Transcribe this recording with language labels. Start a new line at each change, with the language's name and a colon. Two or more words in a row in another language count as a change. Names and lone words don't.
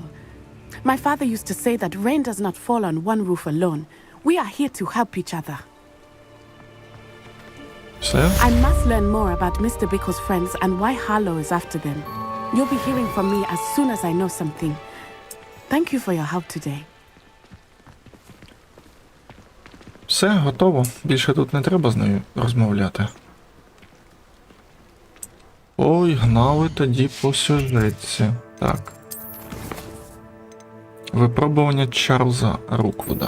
English: My father used to say that rain does not fall on one roof alone. We are here to help each other.
Ukrainian: Все?
English: I must learn more about Mr. Bickle's friends and why Harlow is after them. You'll be hearing from me as soon as I know something. Thank you for your help today.
Ukrainian: Все, готово. Більше тут не треба з нею розмовляти. Ой, гнали тоді по сюжетці. Так. Випробування Чарльза Руквуда.